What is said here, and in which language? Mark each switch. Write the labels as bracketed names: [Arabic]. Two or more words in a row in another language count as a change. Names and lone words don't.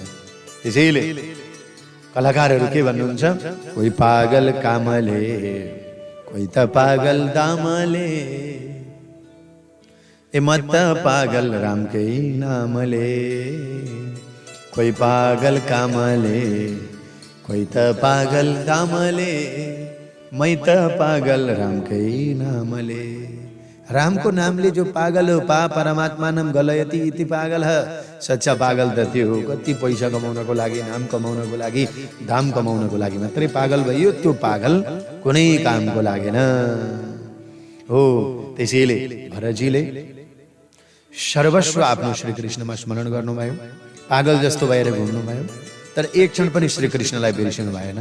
[Nepali] त्यसैले कलाकारहरू के भन्नुहुन्छ, कोही पागल कामले, कोही त पागल दामले, ए म त पागल रामकै नामले, कोही पागल कामले, कोही त पागल दामले, मै त पागल रामकै नामले। राम को नामले जो पागल हो, पा परमात्मा नाम [Sanskrit] गलयति इति [Nepali] पागल है। सच्चा पागल त त्यो हो, कति पैसा कमाउनको लागि, नाम कमाउनको लागि, धाम कमाउनको लागि मात्रै पागल भयो। त्यो पागल कुनै कामको लागेन हो। त्यसैले भरतजीले सर्वस्व आफ्नो श्री कृष्णमा स्मरण गर्नुभयो, पागल जस्तो भएर घुम्नुभयो, तर एक क्षण पनि श्री कृष्णलाई बिर्सिनु भएन।